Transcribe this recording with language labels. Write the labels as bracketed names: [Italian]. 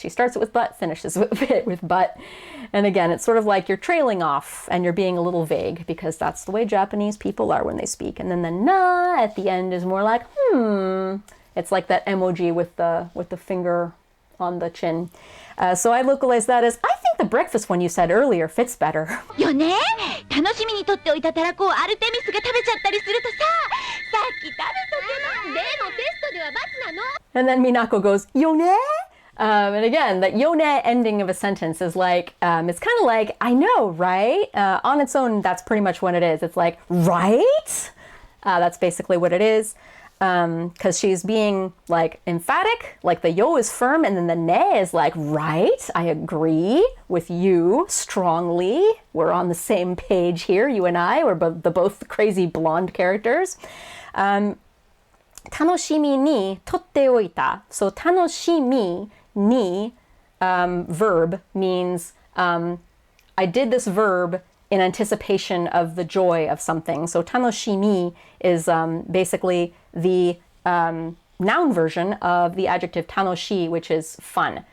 [English] She starts it with but, finishes it with but. And again, it's sort of like you're trailing off and you're being a little vague, because that's the way Japanese people are when they speak. And then the na at the end is more like, It's like that emoji with the finger on the chin. So I localize that as, I think the breakfast one you said earlier fits better. [Japanese] よね。楽しみにとっておいたたらこをアルテミスが食べちゃったりするとさ、さっき食べとけば。でもテストでは×なの。 [English] And then Minako goes, [Japanese] よね? [English] And again, that yone ending of a sentence is like, it's kind of like, I know, right? On its own, that's pretty much what it is. It's like, right? That's basically what it is. Because she's being like emphatic, like the yo is firm, and then the ne is like, right, I agree with you strongly. We're on the same page here, you and I. We're both crazy blonde characters. [Japanese] 楽しみにとっておいた. [English] So 楽しみに verb means I did this verb in anticipation of the joy of something. So 楽しみ is basically the noun version of the adjective 楽しい, which is fun.